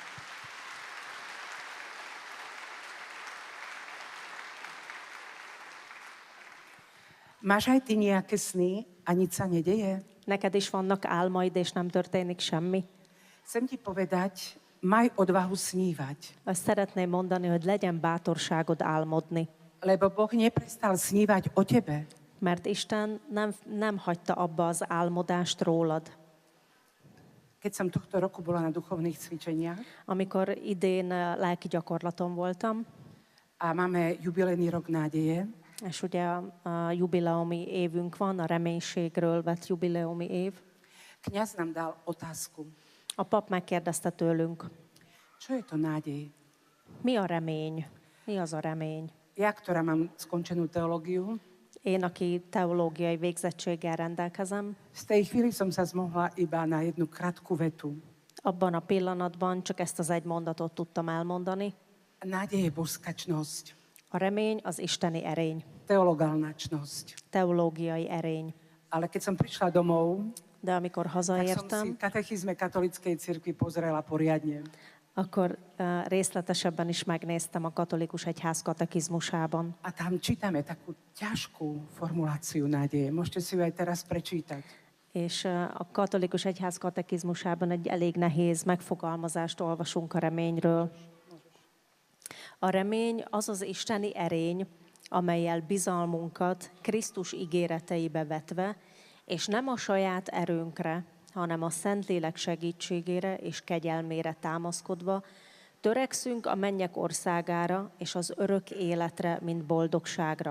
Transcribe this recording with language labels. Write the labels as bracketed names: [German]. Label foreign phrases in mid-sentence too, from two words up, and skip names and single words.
[Slovak] Máš aj ty nejaké sny a nič sa nedeje? [Hungarian] Neked is vannak álmaid, és nem történik semmi. [Slovak] Chcem ti povedať, maj odvahu snívať. [Hungarian] Azt szeretném mondani, hogy legyen bátorságod álmodni. [Slovak] Lebo Boh neprestal snívať o tebe. [Hungarian] Mert Isten nem hagyta abba az álmodást rólad. [Slovak] Keď som tohto roku bola na duchovných cvičeniach [Hungarian] Amikor idén lelki gyakorlaton voltam, [Slovak] a máme jubilejný rok nádeje, [Hungarian] és ugye a jubileumi évünk van, a reménységről vett jubileumi év, [Slovak] kňaz nám dal otázku. [Hungarian] a pap megkérdezte tőlünk, [Slovak] Čo je to nádej? [Hungarian] mi a remény? Mi az a remény? [Slovak] Ja, ktorá mám skončenú teológiu, [Hungarian] Én, aki teológiai végzettséggel rendelkezem, [Slovak] z tej chvíli som sa zmohla iba na jednu krátku vetu. [Hungarian] abban a pillanatban csak ezt az egy mondatot tudtam elmondani. [Slovak] Nádej je božskačnosť, [Hungarian] A remény az isteni erény, [Slovak] teologálnačnosť. [Hungarian] teológiai erény. [Slovak] Ale keď som prišla domov, [Hungarian] De amikor [Slovak] tak som si [Hungarian] hazaértem, [Slovak] katechizme katolíckej cirkvi pozrela poriadne. [Hungarian] akkor részletesebben is megnéztem a katolikus egyház katekizmusában. [Slovak] A tam čítame takú ťažkú formuláciu nádeje. Môžete si ju aj teraz prečítať. [Hungarian] És a katolikus egyház katekizmusában egy elég nehéz megfogalmazást olvasunk a reményről. A remény az az isteni erény, amellyel bizalmunkat Krisztus ígéreteibe vetve, és nem a saját erőnkre, hanem a Szentlélek segítségére és kegyelmére támaszkodva, törekszünk a mennyek országára és az örök életre, mint boldogságra.